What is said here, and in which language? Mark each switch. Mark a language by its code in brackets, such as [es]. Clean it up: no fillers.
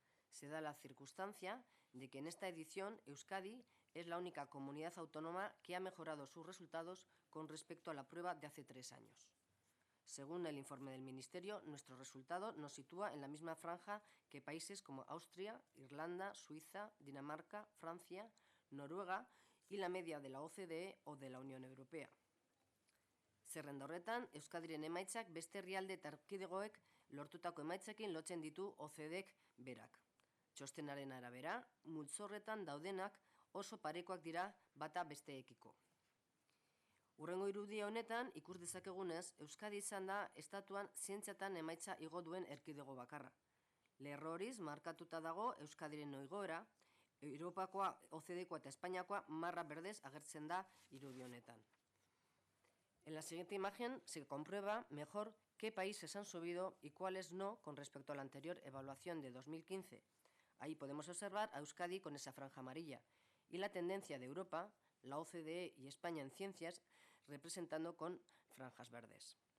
[es] Se da la circunstancia de que en esta edición Euskadi es la única comunidad autónoma que ha mejorado sus resultados con respecto a la prueba de hace 3 años. Según el informe del Ministerio, nuestro resultado nos sitúa en la misma franja que países como Austria, Irlanda, Suiza, Dinamarca, Francia, Noruega y la media de la OCDE o de la Unión Europea. [eu] Zerrenda horretan, Euskadiren emaitzak beste herrialde eta erkidegoek lortutako emaitzekin lotzen ditu OCDEk berak. Txostenaren arabera, multzo horretan daudenak oso parekoak dira bata besteekiko. Hurrengo irudia honetan, ikus dezakegunez, Euskadi izan da estatuan zientziatan emaitza igo duen erkidego bakarra. Lerro horiz markatuta dago Euskadiren igoera, Europakoa, OCDEkoa eta Espainiakoa marra berdez agertzen da irudi honetan. [es] En la siguiente imagen se comprueba mejor qué países han subido y cuáles no con respecto a la anterior evaluación de 2015. Ahí podemos observar a Euskadi con esa franja amarilla y la tendencia de Europa, la OCDE y España en ciencias, representando con franjas verdes.